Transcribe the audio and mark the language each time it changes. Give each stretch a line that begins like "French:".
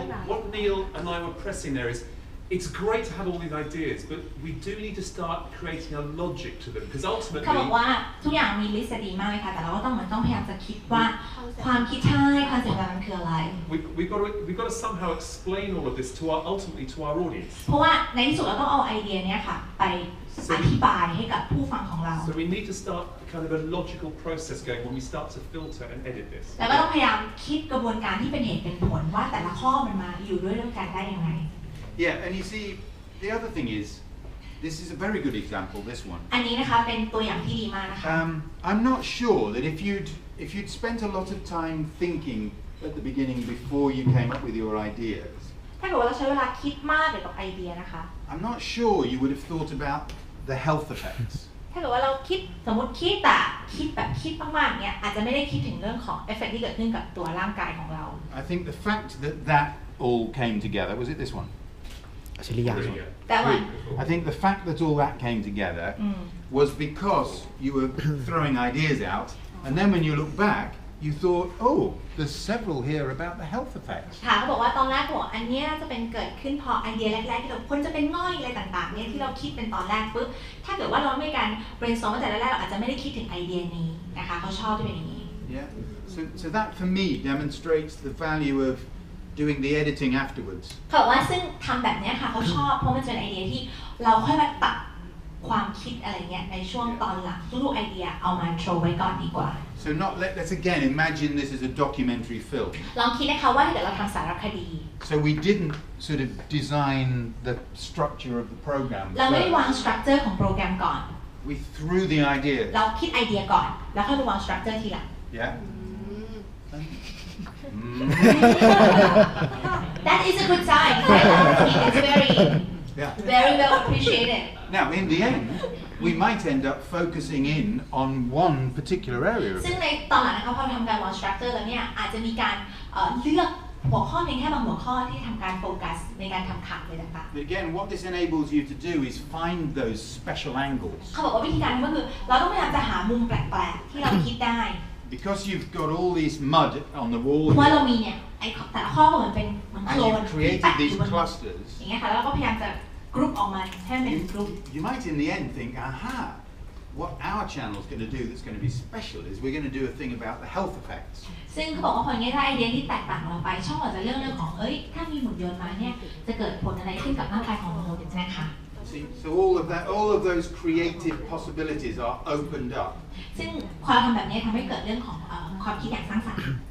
English: what Neil and I were pressing there is it's great to have all these ideas, but we do need to start creating a logic to them because
Thai: เขาบอก
English: ultimately
Thai: ว่าทุกอย่างมีลิสต์ดีมากเลยค่ะแต่เราก็ต้องพยายามจะคิดว่าความคิดใช่ความเสียหายมันคืออะไร
English: we've got to somehow explain all of this to ultimately to our audience.
Thai: เพราะว่าในที่สุดเราต้องเอาไอเดียเนี้ยค่ะไปอธิบายให้กับผู้ฟังของเรา
English: So we need to start kind of a logical process going when we start to filter and edit this.
Thai: แล้วก็ต้องพยายามคิดกระบวนการที่เป็นเหตุเป็นผลว่าแต่ละข้อมันมาอยู่ด้วยกันได้ยังไง
English: Yeah, and you see, the other thing is, this is a very good example, this one.
Thai: อันนี้นะคะเป็นตัวอย่างที่ดีมากนะคะ
English: I'm not sure that if you'd spent a lot of time thinking at the beginning before you came up with your ideas,
Thai: ถ้าเกิดว่าเราใช้เวลาคิดมากเกี่ยวกับไอเดียนะคะ
English: I'm not sure you would have thought about the health effects.
Thai: ถ้าเกิดว่าเราสมมติคิดมากๆเนี่ยอาจจะไม่ได้คิดถึงเรื่องของเอฟเฟกต์ที่เกิดขึ้นกับตัวร่างกายของเรา
English: I think the fact that all came together, was it this one?
Thai: ชิริยา
English: That one. I think the fact that all that came together was because you were throwing ideas out, and then when you look back, you thought, oh, there's several here about the health effects.
Thai: ค่ะเขาบอกว่าตอนแรกบอกอันนี้จะเป็นเกิดขึ้นพอไอเดียแรกๆที่เราควรจะเป็นง่อยอะไรต่างๆเนี่ยที่เราคิดเป็นตอนแรกปุ๊บถ้าเกิดว่าเราไม่การ brainstorm ตั้งแต่แรกๆเราอาจจะไม่ได้คิดถึงไอเดียนี้นะคะเขาชอบที่เป็นอย่างนี้
English: Yeah. So that for me demonstrates the value of doing the editing afterwards.
Thai: เขาบอกว่าซึ่งทำแบบนี้ค่ะเขาชอบเพราะมันจะเป็นไอเดียที่เราค่อยมาตัดความคิดอะไรเงี้ยในช่วงตอนหลังทุกๆไอเดียเอามาโชว์ไว้ก่อนดีกว่า
English: So let's again imagine this is a documentary film.
Thai: ลองคิดนะคะว่าถ้าเกิดเราทำสารคดี
English: So we didn't sort of design the structure of the program.
Thai: เราไม่ได้วางสตรัคเจอร์ของโปรแกรมก่อน
English: We threw the idea.
Thai: เราคิดไอเดียก่อนแล้วค่อยไปวางสตรัคเจอร์ทีหลัง
English: Yeah. That is a good sign. It's very well appreciated. Now, in the end, we might end up focusing in on one particular area.
Thai: ซึ่งในตอนหลังนะคะพอเราทำการวางสตรัคเจอร์แล้วเนี่ยอาจจะมีการเลือกหัวข้อเพียงแค่บางหัวข้อที่ทำการโฟกัสในการทำข่าวอะไรต่าง
English: But again, what this enables you to do is find those special angles.
Thai: ๆเขาบอกว่าวิธีการก็คือเราต้องพยายามจะหามุมแปลกๆที่เราคิดได้
English: Because you've got all this mud on the wall
Thai: เพราะว่าเรา
English: here,
Thai: มีเนี่ยไอ้แต่ละข้อก็เหมือนเป็นโคล
English: and
Thai: น
English: you've
Thai: ที่
English: created
Thai: แปะอยู่
English: these
Thai: บน
English: clusters,
Thai: อย่างเงี้ยค่ะแล้วเราก็พยายามจะกรุ๊ปออกมาให้มันเป็นกรุ๊ป
English: you might in the end think, aha, what our channel's going to do that's going to be special is we're going to do a thing about the health effects.
Thai: ซึ่งเขาบอกว่าพออย่างเงี้ยถ้าไอเดียที่แตกต่างออกไปช่องอาจจะเรื่องของถ้ามีหุ่นยนต์มาเนี่ยจะเกิดผลอะไรขึ้นกับร่างกายของมนุษย์นะคะ
English: See, so all of those creative possibilities are opened up.
Thai: ซึ่งความทำแบบนี้ทำให้เกิดเรื่องของความคิดอย่างสร้างสรรค์